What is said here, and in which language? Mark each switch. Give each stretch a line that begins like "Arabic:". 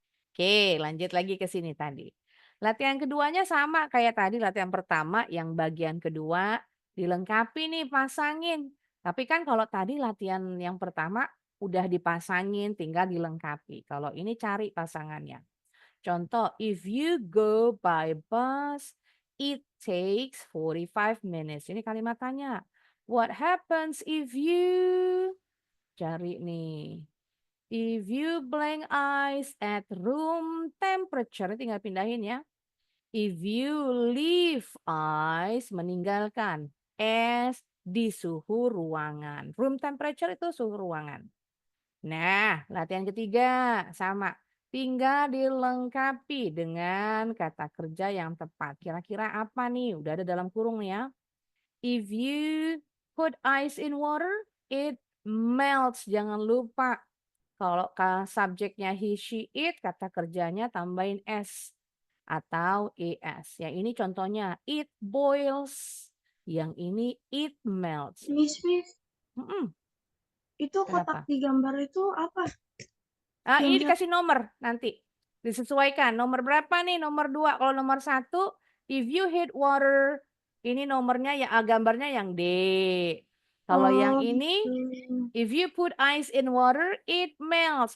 Indonesian: Oke, lanjut lagi ke sini tadi. Latihan keduanya sama kayak tadi latihan pertama yang bagian kedua dilengkapi nih pasangin. Tapi kan kalau tadi latihan yang pertama udah dipasangin tinggal dilengkapi. Kalau ini cari pasangannya.
English: Contoh, if you go by bus, it takes 45 minutes.
Indonesian: Ini kalimat tanya.
English: What happens if you
Indonesian: cari nih. If you blank ice at room temperature, tinggal pindahin ya.
English: If you leave ice,
Indonesian: meninggalkan es di suhu ruangan. Room temperature itu suhu ruangan. Nah, latihan ketiga sama. Tinggal dilengkapi dengan kata kerja yang tepat. Kira-kira apa nih? Udah ada dalam kurung nih ya.
English: If you put ice in water, it melts.
Indonesian: Jangan lupa. Kalau subjeknya he, she, it, kata kerjanya tambahin s atau es. Yang ini contohnya
English: it boils.
Indonesian: Yang ini
English: it melts.
Indonesian: Miss, Mm-mm. itu kotak Kenapa? di gambar itu apa? Ini Yang dikasih nomor nanti. Disesuaikan. Nomor berapa nih? Nomor 2. Kalau nomor 1,
English: if you hit water,
Indonesian: ini nomornya ya gambarnya yang D. Kalau yang ini, gitu.
English: if you put ice in water, it melts.